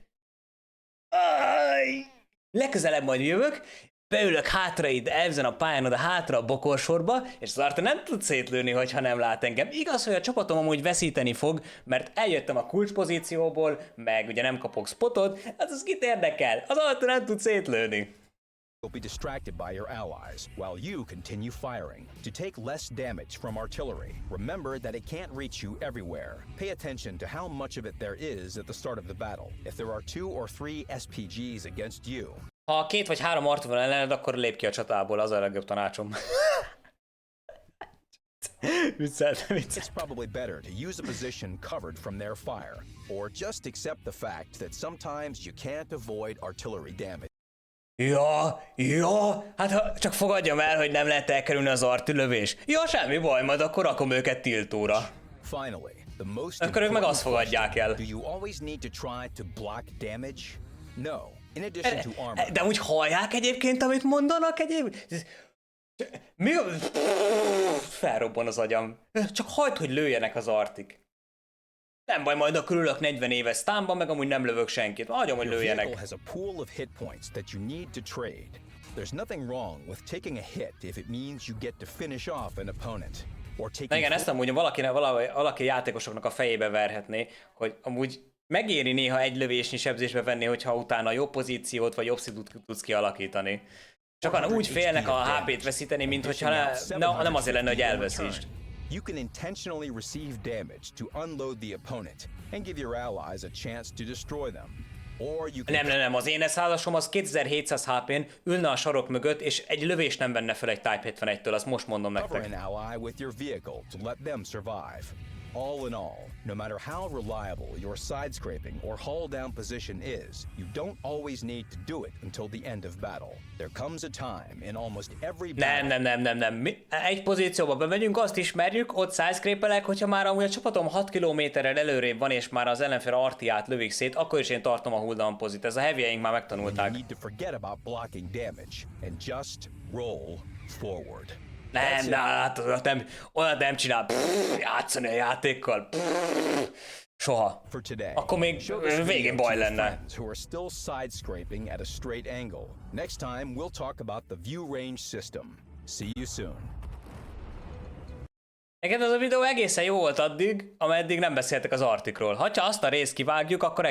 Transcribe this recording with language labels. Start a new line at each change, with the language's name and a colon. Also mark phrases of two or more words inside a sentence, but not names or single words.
Hungarian: Legközelebb majd jövök, beülök hátra itt ezen a pályán, oda hátra a bokorsorba, és az arta nem tud szétlőni, hogyha nem lát engem. Igaz, hogy a csapatom amúgy veszíteni fog, mert eljöttem a kulcspozícióból, meg ugye nem kapok spotot, az kit érdekel, az arta nem tud szétlőni.
English: Will be distracted by your allies while you continue firing. To take less damage from artillery, remember that it can't reach you everywhere. Pay attention to how much of it there is at the start of the battle. If there are 2 or 3 SPGs against you,
Hungarian: ha 2 vagy 3 arc van ellened, akkor lép ki a csatából, az a legjobb tanácsom.
English: it's probably better to use a position covered from their fire, or just accept the fact that sometimes you can't avoid artillery damage.
Hungarian: Ja, hát ha csak fogadjam el, hogy nem lehet elkerülni az artillövés. Ja, semmi baj, majd akkor rakom őket tiltóra.
English: Finally, the most
Hungarian: akkor ők meg azt fogadják el.
English: Do you always need to try to block damage? No. In addition to armor.
Hungarian: De úgy hallják egyébként, amit mondanak egyébként? Mi? Felrobban az agyam. Csak hagyd, hogy lőjenek az artik. Nem baj, majd akkor ülök 40 éves sztánban, meg amúgy nem lövök senkit. Hagyom, hogy lőjenek.
English: Your vehicle has a pool of hit points that you need to trade. There's nothing wrong with taking a hit if it means you get to finish off an opponent. Or taking...
Hungarian: Na igen, ezt amúgy valaki játékosoknak a fejébe verhetné, hogy amúgy megéri néha egy lövésnyi sebzésbe venni, hogyha utána jobb pozíciót vagy jobb szidut tudsz kialakítani. Sokan úgy félnek a HP-t veszíteni, mint hogyha nem azért lenne, hogy elveszítsd.
English: You can intentionally receive damage to unload the opponent and give your allies a chance to destroy them. Or you can...
Hungarian: Nem, az én szállásom az 2700 HP-n ülne a sarok mögött, és egy lövés nem venne fel egy Type 71-től, azt most mondom nektek.
English: Cover an ally with your vehicle to let them survive. All in all, no matter how reliable your side scraping or hull down position is, you don't always need to do it until the end of battle. There comes a time in almost every battle...
Hungarian: Nem. Egy pozícióba bemegyünk, azt ismerjük, ott sidescrape-elek, hogyha már amúgy a csapatom 6 kilométerrel előrébb van, és már az ellenfél artiát lövik szét, akkor is én tartom a hulldown pozit. Ez a heavyeink már megtanulták.
English: You need to forget about blocking damage and just roll forward.
Hungarian: Olyat nem csinál. Játszani a játékkal. Soha. Akkor még végén baj lenne.
English: Who are still side scraping at a straight angle. Next time we'll talk about the view range system. See you soon.
Hungarian: Neked az a videó egészen jó volt addig, ameddig nem beszéltek az artikról. Ha azt a részt kivágjuk, akkor